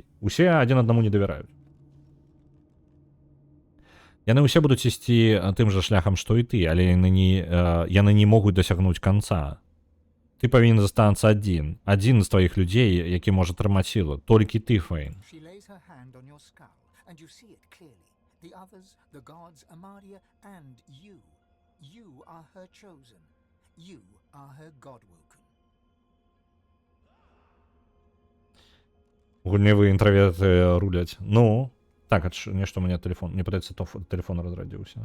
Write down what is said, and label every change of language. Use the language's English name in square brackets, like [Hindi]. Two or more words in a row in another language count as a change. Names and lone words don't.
[Belarusian] Усе адзін аднаму не давяраюць. Яны ўсе будуць ісці тым жа шляхам, што і ты, але яны не могуць дасягнуць канца. Ты павінен застанацца адзін з тваіх людзей, які можа трымаць сілу. Толькі ты, Фейн. [English] She lays her hand on your skull, and you see it clearly. The others, the gods, Amadia, and you. You are her chosen. You are her godwoken. [Belarusian] Гульневыя інтраверты руляць. Ну, так, нешта [Russian] у меня телефон. [Belarusian] Мне падаецца, телефон разрадзіўся.